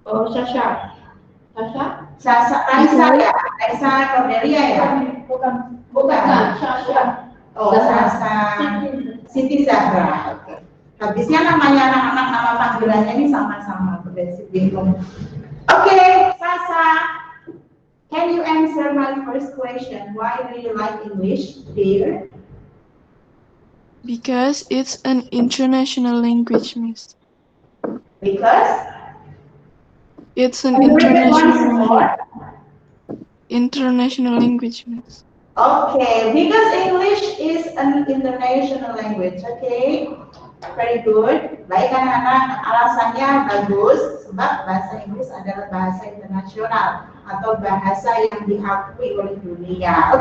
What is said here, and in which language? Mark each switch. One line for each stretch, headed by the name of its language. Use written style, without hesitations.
Indonesian: Oh, Sasha. Raisa ya? Raisa Cordelia ya? Bukan. Sasha. Oh, Sasa. Siti Zahra. Oke. Habisnya namanya anak-anak nama panggilannya ini sama-sama. Bingung. Oke, Sasa.
English: Can you answer my first question? Why do you like English, dear? Because it's an international language, Miss. Because? It's an Can you repeat once more? international language, Miss. Okay, because English is an international language. Okay, very good.
Indonesian: Baik anak-anak, alasannya bagus sebab bahasa Inggris adalah bahasa internasional atau bahasa yang diakui oleh dunia.